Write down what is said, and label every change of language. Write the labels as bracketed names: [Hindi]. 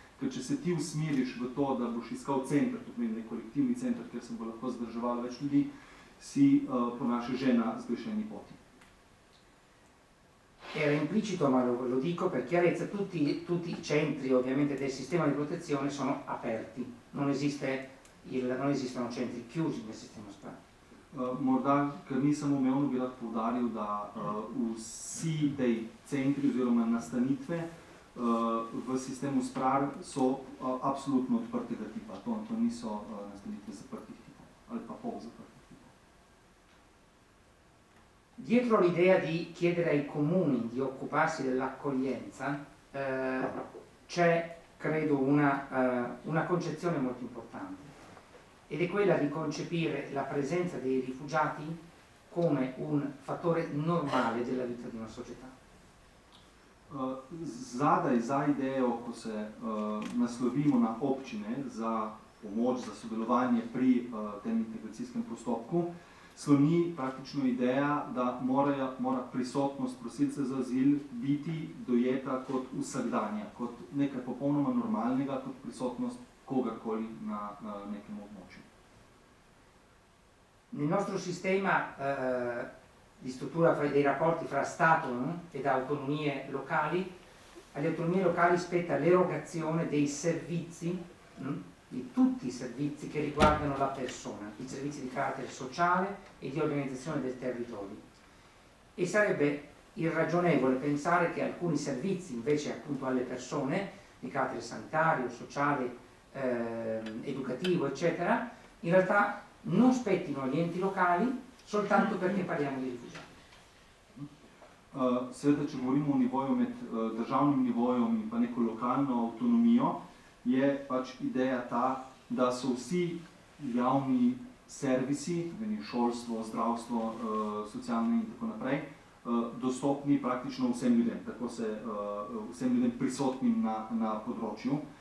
[Slovenian] Ker če se ti usmeriš v to, da boš iskal center, to pomeni nek kolektivni center, kjer se bo lahko zdrževalo več ljudi, si po naše že na zgrešeni poti. [Italian] Era implicito, ma lo dico per chiarezza, tutti i centri ovviamente del sistema di protezione sono aperti, non esistono centri chiusi nel sistema SPRAR. [Slovenian] Morda, ker nisem umevno, bi rad poudaril, da vsi tej centri oziroma nastanitve v sistemu SPRAR so absolutno odprtega tipa. To niso nastanitve zaprtih tipov ali pa pol zaprtih tipov. [Italian] Dietro l'idea di chiedere ai comuni di occuparsi dell'accoglienza c'è, credo, una concezione molto importante, ed è quella di concepire la presenza dei rifugiati come un fattore normale della vita di una società. [Slovenian] Zadaj, za idejo, ko se naslovimo na občine za pomoč, za sodelovanje pri tem integracijskem postopku, sloni praktično ideja, da mora prisotnost prosilcev za azil biti dojeta kot vsakdanja, kot nekaj popolnoma normalnega, kot prisotnost kogarkoli na nekem območju. [Italian] Nel nostro sistema di struttura dei rapporti fra Stato ed autonomie locali, alle autonomie locali spetta l'erogazione dei servizi, di tutti i servizi che riguardano la persona, i servizi di carattere sociale e di organizzazione del territorio. E sarebbe irragionevole pensare che alcuni servizi invece appunto alle persone, di carattere sanitario, sociale, educativo, eccetera, in realtà non spettino agli enti locali soltanto perché parliamo di rifugiati. [Slovenian] Seveda, če govorimo o nivoju med državnim nivojem in pa neko lokalno avtonomijo, je pač ideja ta, da so vsi javni servisi, šolstvo, zdravstvo, socialne in tako naprej, dostopni praktično vsem ljudem, tako vsem ljudem prisotnim na področju.